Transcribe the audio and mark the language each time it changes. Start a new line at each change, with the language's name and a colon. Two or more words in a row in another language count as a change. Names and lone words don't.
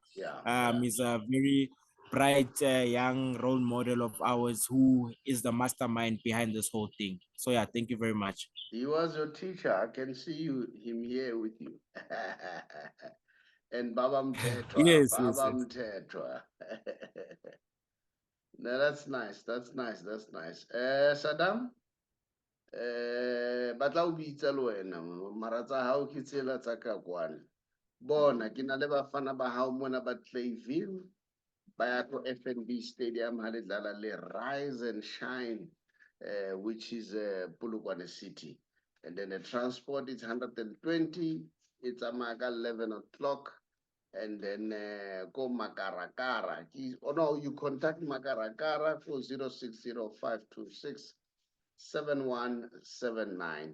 English: He's a very bright young role model of ours who is the mastermind behind this whole thing. So yeah, thank you very much. He was your teacher. I can see him here with you. And Baba Mtetwa. Yes. Mtetwa. No, that's nice. Saddam?
Southern Sotho: Batla o bitsa le wena mara tsa hao ke tsela tsa ka kwana. Bona ke na le bafana ba hao mona ba Clayville ba ya ko FNB Stadium ha le dlala le Rise and Shine,
English: which is Polokwane City. And then the transport is 120. It's a maga 11 o'clock. And then go Makarakara. No, you contact Makarakara for 0605267179.